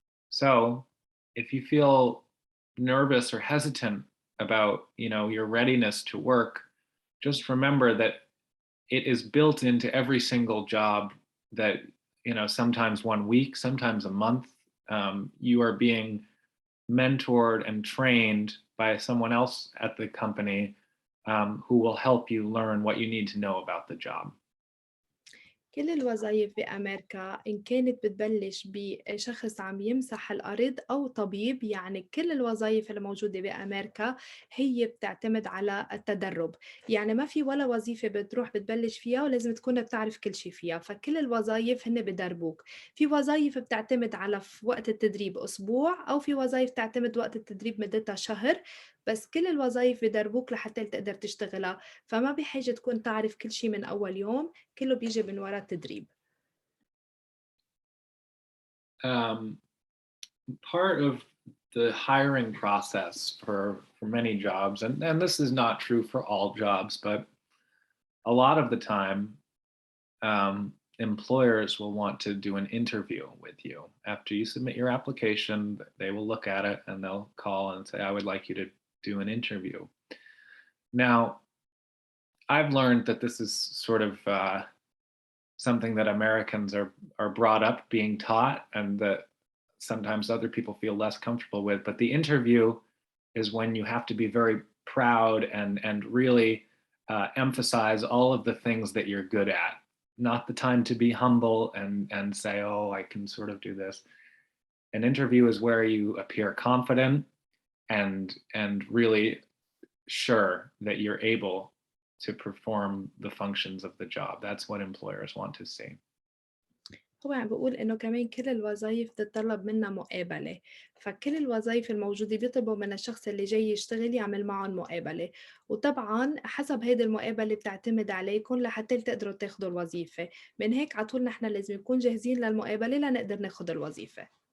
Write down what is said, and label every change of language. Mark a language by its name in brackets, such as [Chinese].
[English] So if you feel nervous or hesitant about, your readiness to work, just remember that it is built into every single job that, sometimes 1 week, sometimes a month, you are being mentored and trained by someone else at the company, who will help you learn what you need to know about the job. [Arabic] كل الوظايف بأمريكا إن كانت بتبلش بشخص عم يمسح الأرض أو طبيب، يعني كل الوظايف الموجودة بأمريكا هي بتعتمد على التدرب. يعني ما في ولا وظيفة بتروح بتبلش فيها ولازم تكون بتعرف كل شي فيها، فكل الوظايف هن بدربوك. في وظايف بتعتمد على وقت التدريب أسبوع، أو في وظايف تعتمد وقت التدريب مدتها شهر، بس كل الوظايف بدربوك لحتى تقدر تشتغلها، فما بحاجة تكون تعرف كل شي من أول يوم، كله بيجي من وراء التدريب. [English] Part of the hiring process for many jobs, and this is not true for all jobs, but a lot of the time, employers will want to do an interview with you. After you submit your application, they will look at it and they'll call and say, I would like you to do an interview. Now, I've learned that this is sort of something that Americans are brought up being taught, and that sometimes other people feel less comfortable with. But the interview is when you have to be very proud and really emphasize all of the things that you're good at. Not the time to be humble and say, oh, I can sort of do this. An interview is where you appear confident and really sure that you're able to perform the functions of the job. That's what employers want to see. [Arabic] هو عم بقول إنه كمان كل الوظايف بتتطلب منا مقابلة، فكل الوظايف الموجودة بيطلبوا من الشخص اللي جاي يشتغل يعمل معهم مقابلة، وطبعا حسب هيدي المقابلة بتعتمد عليكم لحتى تقدروا تاخدوا الوظيفة. من هيك عطول نحن لازم نكون جاهزين للمقابلة لنقدر ناخد الوظيفة.